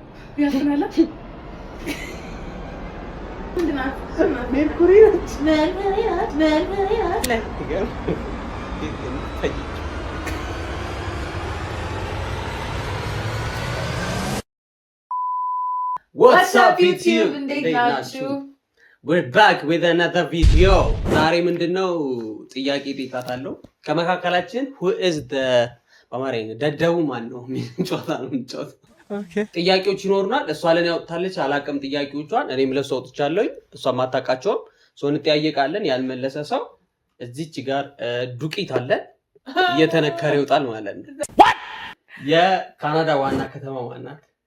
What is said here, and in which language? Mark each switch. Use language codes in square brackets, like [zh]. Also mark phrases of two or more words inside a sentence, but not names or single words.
[am] ያስናላ [en] ሜርኩሪ What's up YouTube? We're back with another video. [am] ዛሬ ምንድነው ጥያቄ ጠይቃታለሁ። ከመካከላችን [en] who is the [am] በአማርኛ ደደቡ ማን ነው? ምን ጨዋታ ነው የምንጫወተው? ኦኬ ጥያቄዎች ይኖሩናል። እሷ ለኔ ያወጣለች አላቀም ጥያቄዎቿን እኔም ለሷ አውጥቻለሁ። እሷ ማታውቃቸው ሰው እንጠያየቃለን። ያልመለሰ ሰው እዚች ጋር ዱቂት አለ እየተነከረ ይወጣል ማለት ነው። የካናዳ ዋና ከተማ ማናት?